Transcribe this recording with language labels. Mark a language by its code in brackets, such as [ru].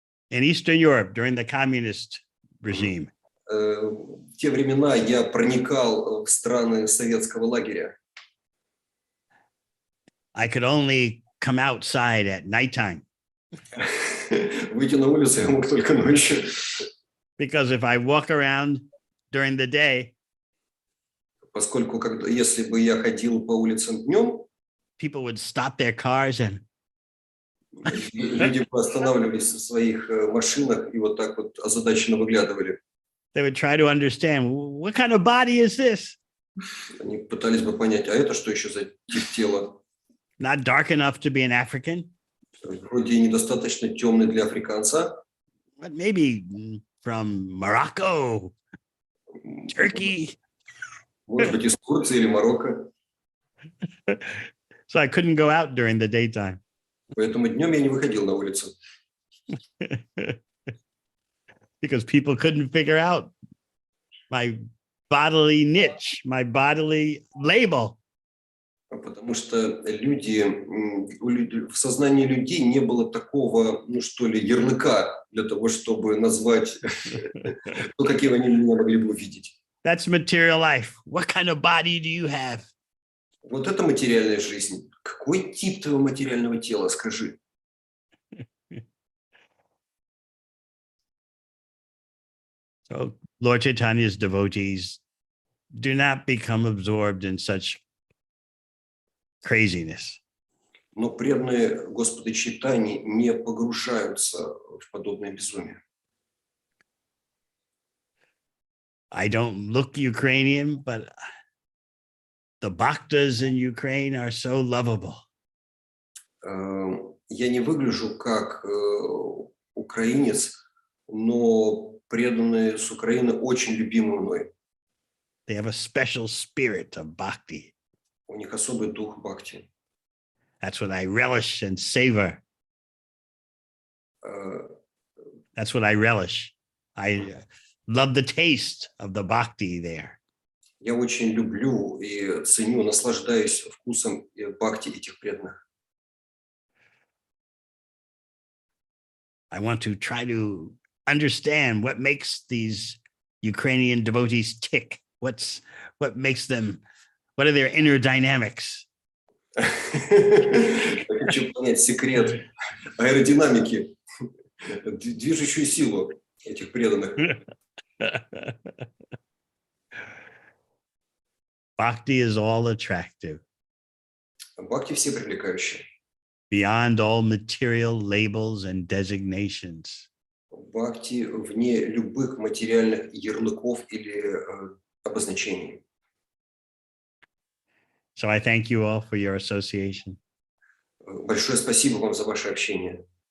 [en] In Eastern Europe during the communist regime. [ru] В те времена я проникал в страны советского лагеря. [en] I could only come outside at nighttime. [ru] Выйти на улицу я мог только ночью. [en] Because if I walk around during the day, [ru] Поскольку если бы я ходил по улицам днем, [en] people would stop their cars and [ru] люди бы останавливались в своих машинах и вот так вот озадаченно выглядывали. [en] they would try to understand, what kind of body is this? [ru] Они пытались бы понять, а это что еще за тип тела? [en] Not dark enough to be an African, [ru] Вроде и недостаточно темный для африканца. [en] but maybe from Morocco, Turkey. [ru] Может быть, из Турции или Марокко. [en] So I couldn't go out during the daytime. [ru] Поэтому днем я не выходил на улицу. [en] Because people couldn't figure out my bodily niche, my bodily label. [ru] Потому что в сознании людей не было такого, ну что ли, ярлыка для того, чтобы назвать то, каким они меня могли бы увидеть. [en] That's material life. What kind of body do you have? [ru] Вот это материальная жизнь. Какой тип твоего материального тела, скажи? [en] So Lord Chaitanya's devotees do not become absorbed in such craziness. [ru] Но преданные Господа Чайтаньи не погружаются в подобное безумие. [en] I don't look Ukrainian, but the bhaktas in Ukraine are so lovable. [ru] Я не выгляжу как украинец, но преданные с Украины очень любимы мной. [en] They have a special spirit of bhakti. [ru] У них особый дух бхакти. [en] That's what I relish and savor. That's what I relish. I love the taste of the bhakti there. [ru] Я очень люблю и ценю, наслаждаюсь вкусом бхакти этих преданных. [en] I want to try to understand what makes these Ukrainian devotees tick. What makes them, what are their inner dynamics? [ru] Я хочу понять секрет аэродинамики, движущую силу этих преданных. [en] Bhakti is all attractive. [ru] Бхакти все привлекающие. [en] Beyond all material labels and designations. [ru] Бхакти вне любых материальных ярлыков или обозначений. [en] So I thank you all for your association. [ru] Большое спасибо вам за ваше общение.